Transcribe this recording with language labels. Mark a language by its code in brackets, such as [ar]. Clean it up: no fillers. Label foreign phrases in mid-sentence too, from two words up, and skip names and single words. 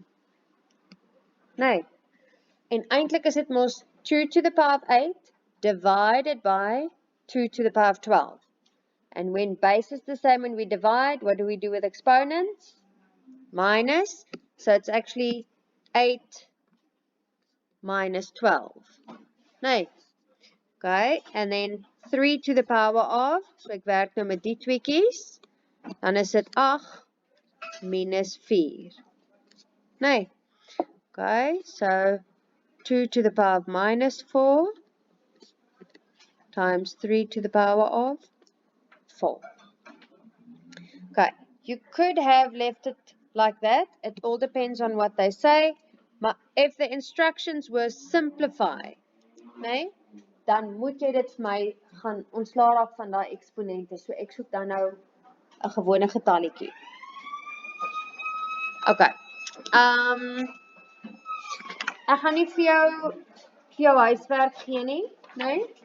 [af] Nee, en eintlik is dit mos [en] 2 to the power of 8 divided by 2 to the power of 12. And when base is the same when we divide, what do we do with exponents? Minus, so it's actually 8 minus 12. [af] Nee. [en] Okay, and then 3 to the power of, [af] so ek werk nou met die tweekies, dan is dit 8 minus 4. Nee. [en] Okay, so 2 to the power of minus 4 times 3 to the power of 4. Okay, you could have left it like that. It all depends on what they say. Maar if the instructions were simplify, [af] nee, dan moet jy dit vir my gaan ontslaa raak van daai eksponente. So ek soek dan nou 'n gewone getalletjie. Okay. Ek gaan nie vir jou huiswerk gee nie, nee?